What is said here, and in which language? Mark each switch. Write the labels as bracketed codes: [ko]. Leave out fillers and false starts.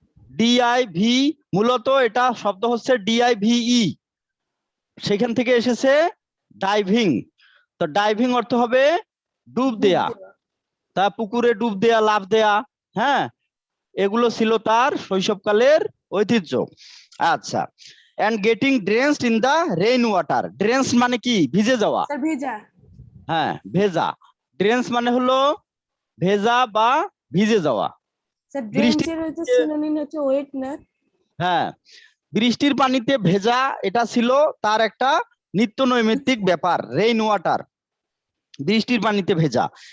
[bn] DIV, মূলত এটা শব্দ হচ্ছে DIVE, সেখান থেকে এসেছে ডাইভিং। তো ডাইভিং অর্থ হবে ডুব দেয়া, তা পুকুরে ডুব দেয়া, লাফ দেয়া, হ্যাঁ, এগুলো ছিল তার শৈশবকালের ঐতিহ্য। আচ্ছা, [en] and getting drenched in the rain water. [bn] Drenched মানে কি? ভিজে যাওয়া। স্যার ভেজা। হ্যাঁ, ভেজা। ড্রেন্স মানে হলো ভেজা বা ভিজে যাওয়া। স্যার বৃষ্টির ড্রেঞ্চের হচ্ছে পানিতে- সিনোনিম হচ্ছে ওয়েট না? হ্যাঁ, বৃষ্টির পানিতে ভেজা এটা ছিল তার একটা নিত্য নৈমিত্তিক ব্যাপার, রেইন ওয়াটার, বৃষ্টির পানিতে ভেজা।